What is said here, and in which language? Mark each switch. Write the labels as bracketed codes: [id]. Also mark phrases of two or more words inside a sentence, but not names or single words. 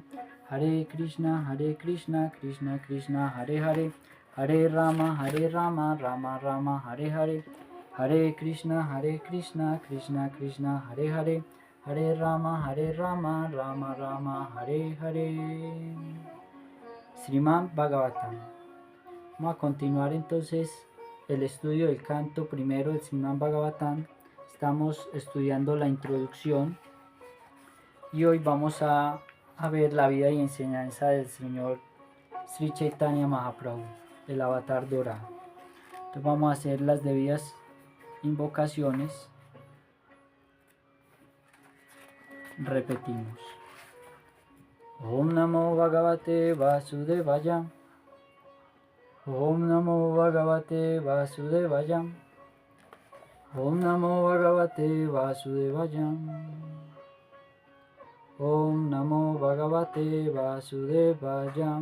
[sa] हरे कृष्ण कृष्ण कृष्ण हरे हरे हरे राम राम राम हरे हरे. हरे कृष्ण कृष्ण कृष्ण हरे हरे हरे राम राम राम हरे हरे. [es] Srimad Bhagavatam. Vamos a continuar entonces el estudio del canto primero del Srimad Bhagavatam. Estamos estudiando la introducción y hoy vamos a ver la vida y enseñanza del Señor Sri Chaitanya Mahaprabhu, el avatar dorado. Entonces vamos a hacer las debidas invocaciones. Repetimos. [sa] ॐ नमो भगवते वासुदेवाय. ॐ नमो भगवते वासुदेवाय. ॐ नमो भगवते वासुदेवाय. ॐ नमो भगवते वासुदेवाय.